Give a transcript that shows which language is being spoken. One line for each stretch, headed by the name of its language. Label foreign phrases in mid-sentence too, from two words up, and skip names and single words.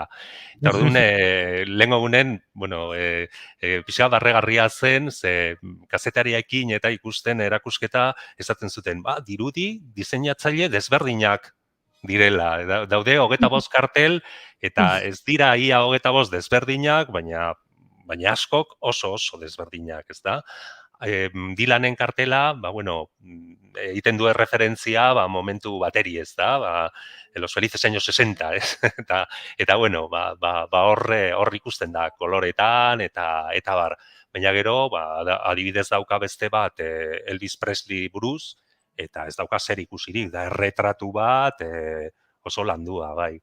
Basque: Eta orduan, lehengo gunen, pixka barregarria zen, ze kazetariaekin eta ikusten erakusketa esaten zuten, dirudi, diseinatzaile desberdinak direla. Daude 25 kartel, eta ez dira ia 25 desberdinak, baina askok oso desberdinak, ez da? Dylanen kartela, egiten du referentzia momentu bateri, ez da?
Spanish: Los felices años 60,
Basque: ez? Eta hor ikusten da, koloretan, eta bar. Baina gero, adibidez dauka beste bat Elvis Presley buruz, eta ez dauka zer ikusirik, da erretratu bat oso landua, bai.